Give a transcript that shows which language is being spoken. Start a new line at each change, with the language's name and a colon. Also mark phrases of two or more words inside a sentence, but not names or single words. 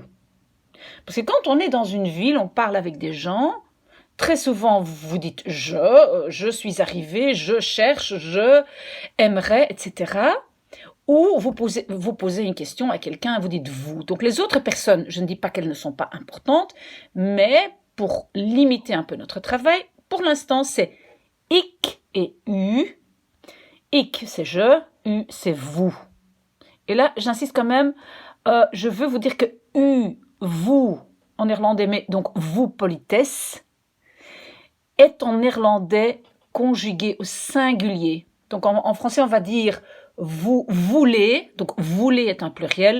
French: Parce que quand on est dans une ville, on parle avec des gens, très souvent vous dites je suis arrivé, je cherche, je aimerais, etc. Ou vous posez une question à quelqu'un et vous dites vous. Donc les autres personnes, je ne dis pas qu'elles ne sont pas importantes, mais pour limiter un peu notre travail, pour l'instant c'est ik et u. Ik c'est je, u c'est vous. Et là, j'insiste quand même, je veux vous dire que vous, en néerlandais, mais donc vous, politesse, est en néerlandais conjugué au singulier. Donc en français, on va dire vous voulez, donc voulez est un pluriel.